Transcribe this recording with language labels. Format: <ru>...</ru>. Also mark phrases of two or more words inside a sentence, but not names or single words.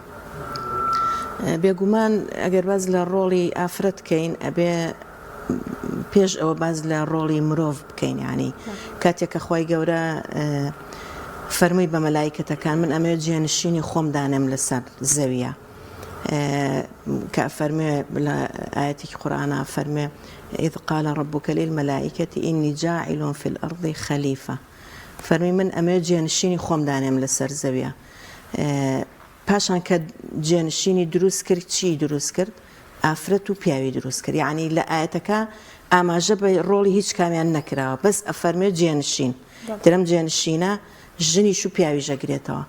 <ckb>بێگومان ئەگەر باز لە ڕۆڵی ئافرەت بکەین ئەبێ پێش ئەوە باز لە ڕۆڵی مرۆڤ بکەین. یعنی کاتێک کە خۆی گەورە فەرمووی بە مەلایکەتەکان من ئەمەوێت جێنشینی خۆم دانێم لەسەر زەویە، کە فەرمێ لە ئاەتێکی قورئانە فەرمێ</ckb> <ar>إذ قال ربك للملائكة إني جاعل في الأرض خليفة،</ar> <ckb>فەرمی من ئەمەوێت جێنشینی خۆم دانێم لەسەر زەویە. پاشان کە جێنشینی دروست کرد، چی دروست کرد؟ ئافرەت و پیاوی دروست کرد. یعنی لە ئاەتەکە ئاماژە بە ڕۆڵی هیچ کامیان نەکراوە، بەس ئەفەرمێت جێنشین. درەم جێنشینە ژنیش و پیاوی ژەگرێتەوە.</ckb>